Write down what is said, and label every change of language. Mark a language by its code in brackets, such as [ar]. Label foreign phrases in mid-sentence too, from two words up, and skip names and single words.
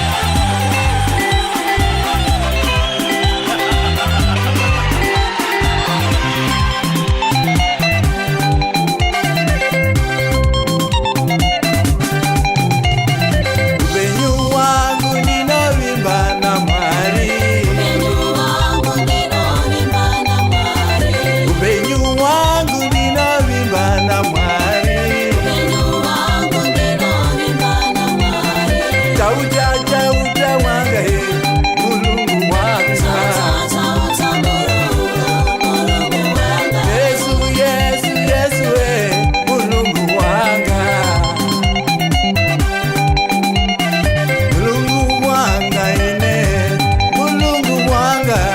[sn] Upenyu wangu ndinovimba na Mwari, upenyu wangu ndinovimba na Mwari, [ny] chauta chauta wanga he mulungu wanga, Yesu Yesu Yesu he mulungu wanga, mulungu wanga ine mulungu wanga,